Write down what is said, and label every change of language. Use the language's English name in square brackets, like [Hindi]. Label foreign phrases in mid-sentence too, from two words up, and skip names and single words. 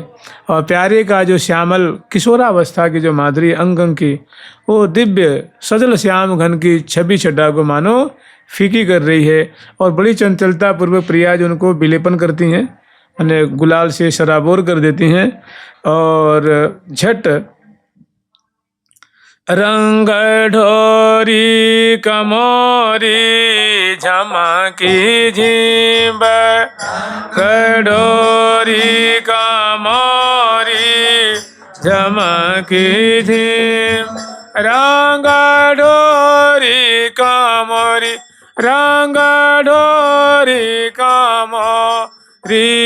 [Hindi] और प्यारे का जो श्यामल किशोरावस्था की जो माधुरी अंग अंग की, वो दिव्य सजल श्याम घन की छवि छटा को मानो फीकी कर रही है। और बड़ी चंचलता पूर्वक प्रिया जो उनको विलेपन करती हैं, यानी गुलाल से शराबोर कर देती हैं। [Braj] और झट रंग ढोरी कमोरी झमकी झिब, ढोरी कमोरी झमकी झिब, रंग ढोरी कमोरी, रंग ढोरी कमोरी